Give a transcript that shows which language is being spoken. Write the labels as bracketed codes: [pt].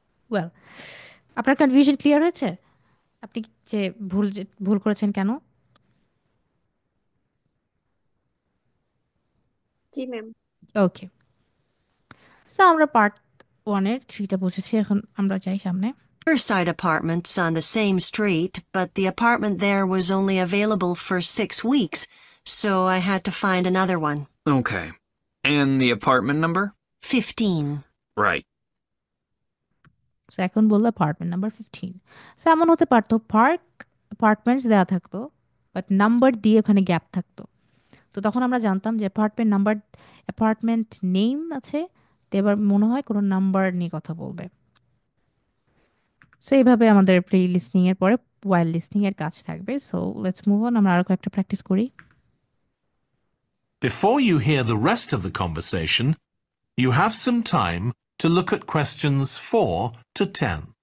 [bn] Well, আপনার confusion clear হয়েছে? আপনি যে ভুল করেছেন কেন? জি ম্যাম। ওকে, সো আমরা পার্ট ওয়ানের থ্রিটা বুঝেছি, এখন আমরা যাই সামনে। [en] Riverside Apartments on the same street, but the apartment there was only available for 6 weeks, so I had to find another one. Okay. And the apartment number? 15. Right. [bn] So এখন বললো অ্যাপার্টমেন্ট নাম্বার 15। সো এমন হতে পারতো park apartments দেওয়া থাকতো, but number দিয়ে ওখানে gap থাকতো। তো তখন আমরা জানতাম যে অ্যাপার্টমেন্ট নাম্বার, অ্যাপার্টমেন্ট নেম আছে, তো এবার মনে হয় কোনো নাম্বার নিয়ে কথা বলবে। সো এইভাবে আমাদের প্রি লিসনিং এর পরে ওয়াইল লিসনিং এর কাজ থাকবে। [en] so let's move on, [bn] আমরা আরো কয়েকটা প্র্যাকটিস করি। [en] Before you hear the rest of the conversation, you have some time to look at questions 4 to 10.